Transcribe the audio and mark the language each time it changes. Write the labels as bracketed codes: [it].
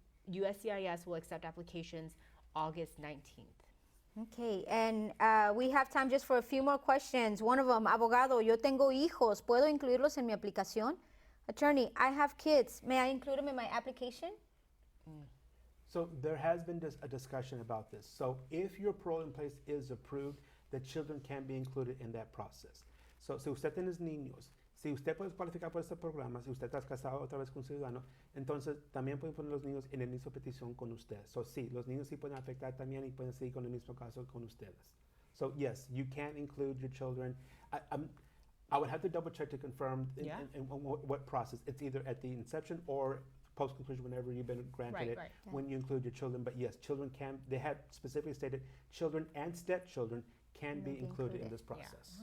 [en] USCIS will accept applications August 19th. Okay, and we have time just for a few more questions. One of them, [es] abogado, yo tengo hijos, ¿puedo incluirlos en mi aplicación? [en] Attorney, I have kids, may I include them in my application? So there has been a discussion about this. So if your parole in place is approved, the children can be included in that process. [es] So si usted tiene niños, si usted puede cualificar por este programa, si usted está casado otra vez con un ciudadano, entonces también pueden poner los niños en el mismo petición con ustedes. So sí, los niños sí pueden afectar también y pueden seguir con el mismo caso con ustedes. [en] So yes, you can include your children. I would have to double check to confirm in what process. It's either at the inception or post-conclusion, whenever you've been granted it, when you include your children. But yes, children can, they have specifically stated, children and stepchildren can be included in this process.